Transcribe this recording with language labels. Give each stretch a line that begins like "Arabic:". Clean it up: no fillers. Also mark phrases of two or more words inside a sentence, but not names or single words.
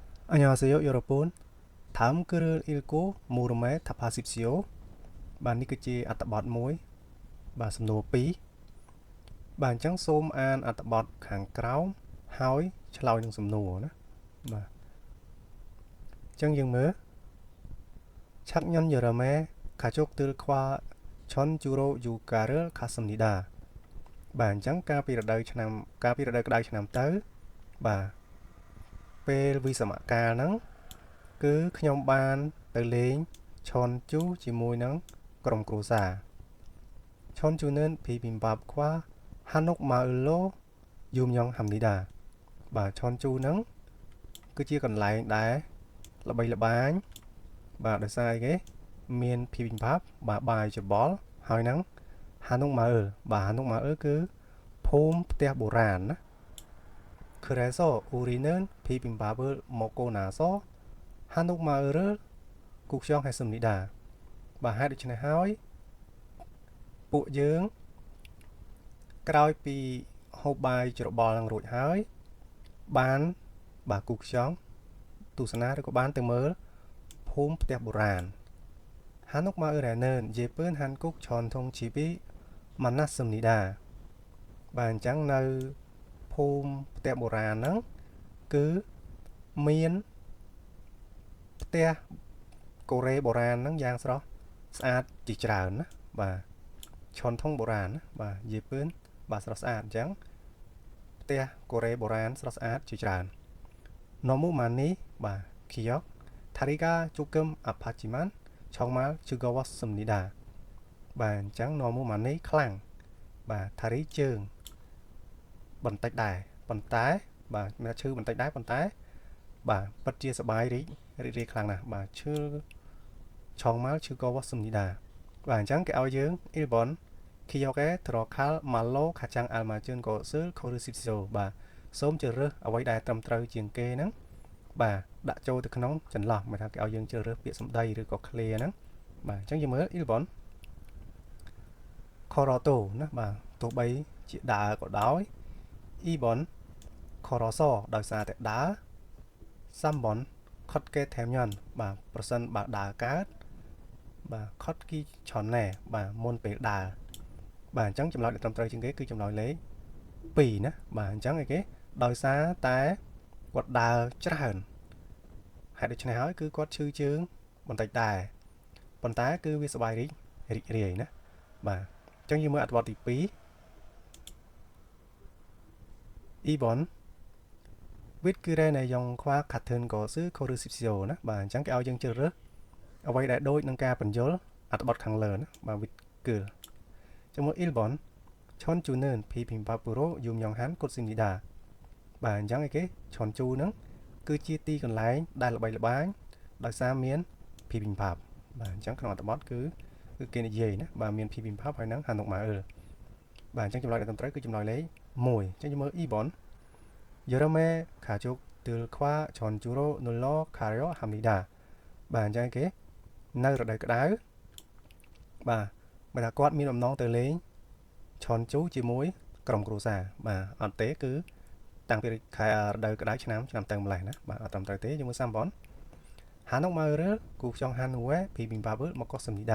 Korean: 안녕하세요, 여러분. 다음 글을 읽고 물음에 답하십시오.
Khmer: bạnនេះគឺជាអត្ថបទមួយបាទសំណួរ2បាទអញ្ចឹងសូមអានអត្ថបទខាងក្រោមហើយឆ្លើយនឹងសំណួរណាបាទអញ្ចឹងយើងមើល
Korean: 작년 여름에 가족들과 전주로 육가를 갔습니다.
Khmer: បាទអញ្ចឹងកាលពីរដូវក្តៅឆ្នាំទៅបាទពេលវិស្សមកាលហ្នឹងគឺខ្ញុំបានទៅលេងឈុនជូជាមួយនឹងក្រុមគ្រួសារ
Korean: 천주는 비빔밥과 한옥 마을로 유명합니다.
Khmer: បាទឈុនជូហ្នឹងគឺជាកន្លែងដែលល្បីល្បាញបាទដោយសារអីគេមាន bibimbap បាទបាយច្របល់ហើយនឹង
Korean: 한옥 마을
Khmer: បាទ
Korean: 한옥 마을
Khmer: គឺភូមិផ្ទះបុរាណណា
Korean: 그래서 우리는 비빔밥을 먹고 나서 한옥 마을을 구경했습니다.
Khmer: បាទហេតុដូច្នេះហើយពួកយើងក្រោយពីហូបបាយច្របល់នឹងរួចហើយបានបាទគូខ្យងទស្សនាឬក៏បានទៅមើលភូមិផ្ទះបុរាណ
Korean: 한옥 마을에는 예쁜 한국 전통 집이 많았습니다.
Khmer: បាទអញ្ចឹងនៅភូមិផ្ទះបុរាណហ្នឹងគឺមានផ្ទះកូរ៉េបុរាណហ្នឹងយ៉ាងស្រស់ស្អាតជាច្រើនណាបាទឈុនធុងបុរាណណាបាទនិយាយពឿនបាទស្រស់ស្អាតអញ្ចឹងផ្ទះកូរ៉េបុរាណស្រស់ស្អាតជាច្រើន
Korean: 너무 많이
Khmer: បាទ
Korean: 기억 다리가 조금 아팠지만 정말 즐거웠습니다.
Khmer: បាទអញ្ចឹង
Korean: 너무 많이
Khmer: ខ្លាំងបាទ 다리 ជើងបន្តិចដែរប៉ុន្តែបាទមានឈឺបន្តិចដែរប៉ុន្តែបាទពិតជាសប្បាយរីករាយខ្លាំងណាស់បាទឈឺ
Korean: 정말 즐거웠습니다.
Khmer: បាទអញ្ចឹងគេឲ្យយើង
Korean: 1번 기억에 들어갈 말로 가장 알맞은 것을 고르십시오.
Khmer: បាទសូមជ្រើសរើសអ្វីដែលត្រឹមត្រូវជាងគេហ្នឹងបាទដាក់ចូលទៅក្នុងចន្លោះមកថាគេឲ្យយើងជ្រើសរើសពាក្យសម្ដីឬក៏ clear ហ្នឹងបាទអញ្ចឹងយើងមើល 1번 걸어도 ណា បាទទោះបីជាដើរក៏ដោយ 2번 걸어서 ដោយសារតែដើរ 3번
Korean: 걷게 되면
Khmer: បាទ ប្រសិនបើដើរកើតបាទ
Korean: 걷기 전에
Khmer: បាទមុនពេលដើរបាទអញ្ចឹងចម្លើយដែលត្រឹមត្រូវជាងគេគឺចម្លើយលេខ2ណាបាទអញ្ចឹងឯគេដោយសារតែគាត់ដើរច្រើនហេតុដូច្នេះហើយគឺគាត់ឈឺជើងបន្តិចដែរប៉ុន្តែគឺវាសប្បាយរីករាយណាបាទអញ្ចឹងយើងមើលអត្ថបទទី2
Korean: 2번 윗글의 내용과 같은 것을 고르십시오
Khmer: ណាបាទអញ្ចឹងគេឲ្យយើងជ្រើសរើសអ្វីដែលដូចនឹងការបញ្យល់អត្ថបទខាងលើណាបាទ 윗글 ចំនួន
Korean: 1번 천주는 비빔밥으로 유명한 곳입니다.
Khmer: បាទអញ្ចឹងឯគេឈុនជូហ្នឹងគឺជាទីកន្លែងដែលល្បីល្បាញដោយសារមាន bibimbap បាទអញ្ចឹងក្នុងអត្ថបទគឺគេនិយាយណាបាទមាន bibimbap ហើយនឹង
Korean: 한옥 마을
Khmer: បាទអញ្ចឹងចម្លើយដែលត្រឹមត្រូវគឺចម្លើយលេខ1អញ្ចឹងយើងមើល
Korean: 2번 여름에 가족들과 전주로 놀러 가려 합니다.
Khmer: បាទអញ្ចឹងគេនៅរដូវក្តៅបាទបើថាគាត់មានបំណងទៅលេងឈុនជូជាមួយក្រុមគ្រួសារបាទអត់ទេគឺតាំងពីខែរដូវក្តៅឆ្នាំទៅម្លេះណាបាទអត់ត្រឹមត្រូវទេជាមួយ
Korean: 3번 한옥 마을을 구경한 후에 비빔밥을 먹었습니다.